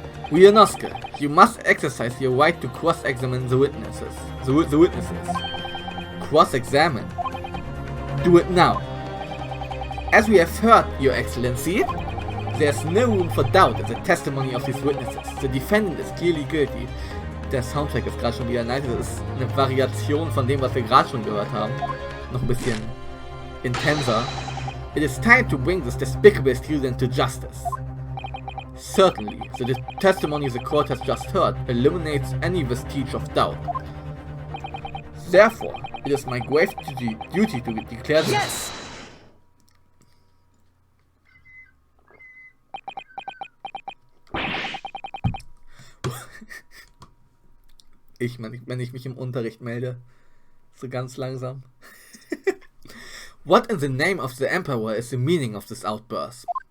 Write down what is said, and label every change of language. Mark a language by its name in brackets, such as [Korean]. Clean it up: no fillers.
[English] Wionoske, you must exercise your right to cross-examine the witnesses. The witnesses. Cross-examine. Do it now. As we have heard, Your Excellency, there's no room for doubt in the testimony of these witnesses. The defendant is clearly guilty. [German] Der Soundtrack ist gerade schon wieder nice. Das ist eine Variation von dem, was wir gerade schon gehört haben. Noch ein bisschen intenser. [English] It is time to bring this despicable student to justice. Certainly, the testimony the court has just heard eliminates any vestige of doubt. Therefore, it is my grave duty to declare this. Yes! [German] Wenn ich mich im Unterricht melde, so ganz langsam. [English] What in the name of the Emperor is the meaning of this outburst?